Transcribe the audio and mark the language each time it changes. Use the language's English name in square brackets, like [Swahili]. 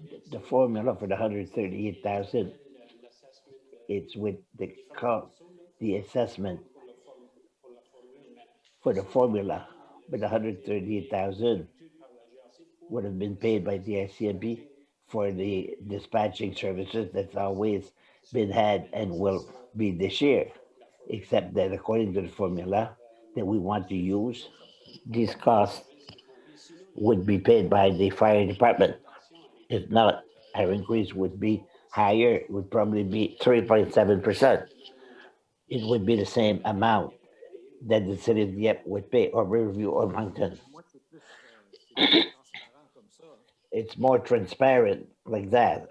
[English] The formula for the 138,000, it's with the cost, the assessment for the formula, but the 138,000 would have been paid by the RCMP for the dispatching services that's always been had and will be this year, except that according to the formula that we want to use, these costs would be paid by the fire department. If not, our increase would be higher. It would probably be 3.7%. It would be the same amount that the city of Dieppe would pay, or Riverview, or Moncton. [French] moi, c'est plus transparent comme ça. [English] It's more transparent like that.